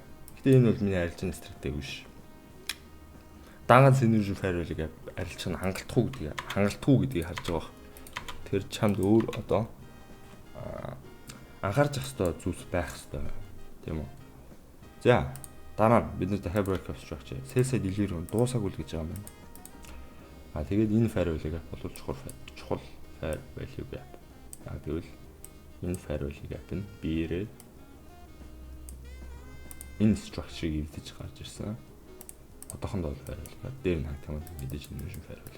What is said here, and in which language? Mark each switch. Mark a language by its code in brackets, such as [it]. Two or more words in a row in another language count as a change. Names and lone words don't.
[mn] Гэтэ энэ бол миний арилжааны стратеги биш. Даангаан [en] energy firewall- [mn] ыг арилжах нь хангалтгүй гэдгийг харж байгаа. Тэр чамд өөр одоо анхаарч явах ёстой зүйлс байх ёстой тийм үү. За дараа нь бид нэр дахиад [en] break of structure sales side delivery [mn] дуусаагүй л гэж байгаа юм байна. Тэгээд энэ firewall-ыг бол чухал [en] firewall gap. [mn] Тэгвэл энэ [en] firewall gap [mn] нь биеэрээ энэ structure-ыг эвдэж гарч ирсэн. Одоохондоо [en] firewall gap [mn] дээр нь хангах юм мэдээж [en] energy firewall.